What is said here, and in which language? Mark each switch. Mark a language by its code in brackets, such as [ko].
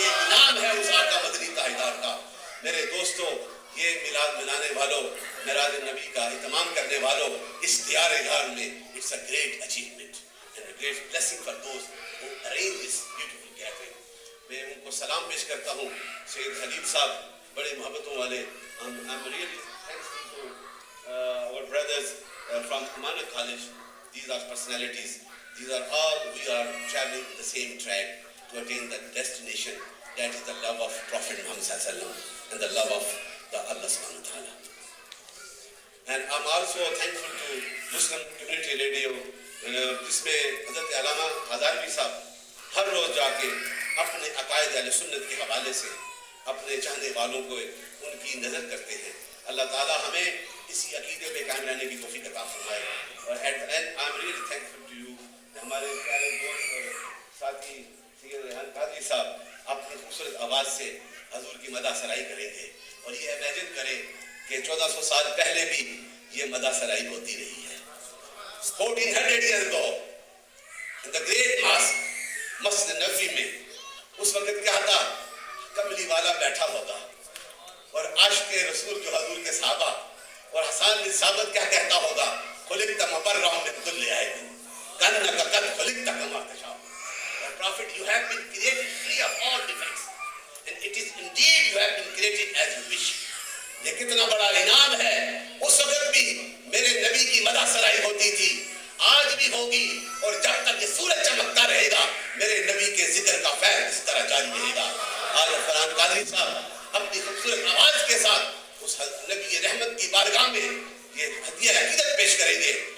[ur] یہ انعام ہے اس آقا مدنی تاجدار کا. میرے دوستو, یہ میلاد منانے والوں, معراج النبی کا اہتمام کرنے والوں, اس دیار غار میں [en] it's a great achievement and a great blessing for those who arrange this beautiful gathering. [ur] میں ان کو سلام پیش کرتا ہوں. سید حلیب صاحب بڑے محبتوں والے. [en] I'm really thankful to our brothers from Amana College. These are personalities. These are all, we are traveling the same track to attain the destination, that is the love of Prophet Muhammad sallallahu alaihi wasallam and the love of the Allah subhanahu wa ta'ala. And I'm also thankful to Muslim Community Radio, [ur] جس میں حضرت علامہ ہزاروی صاحب ہر روز جا کے اپنے عقائد اہل سنت کے حوالے سے اپنے چاہنے والوں کو ان کی نظر کرتے ہیں. اللہ تعالیٰ ہمیں اسی عقیدے پہ قائم رہنے کی توفیق عطا فرمائے. اور [en] At the end I am really thankful to you. [ur] ہمارے پیارے دوست اور ساتھی سید ریحان قادری صاحب اپنی خوبصورت آواز سے حضور کی مدح سرائی کریں گے. اور یہ امیجن کریں کہ 1400 سال پہلے بھی یہ مدح سرائی ہوتی رہی ہے. [en] 1400 years ago in the great mosque [ur] Masjid Nabawi میں اس وقت کیا تھا, کملی والا بیٹھا ہوگا اور عاشق رسول جو حضور کے صحابہ اور حسان بن ثابت کیا کہتا ہوگا, [ar] خلقت مبررا من کل عیب کانک قد خلقت کما تشاء. [en] Prophet, you have been created free of all defects and it is indeed you have been created as you wish. [ur] یہ کتنا بڑا انعام ہے. اس وقت بھی میرے نبی کی مدح سرائی ہوتی تھی, آج بھی ہوگی, اور جب تک یہ سورج چمکتا رہے گا میرے نبی کے ذکر کا فیض اس طرح جاری رہے گا. آج فرحان قادری صاحب اپنی خوبصورت آواز کے ساتھ اس نبی رحمت کی بارگاہ میں یہ ہدیہ عقیدت پیش کریں گے.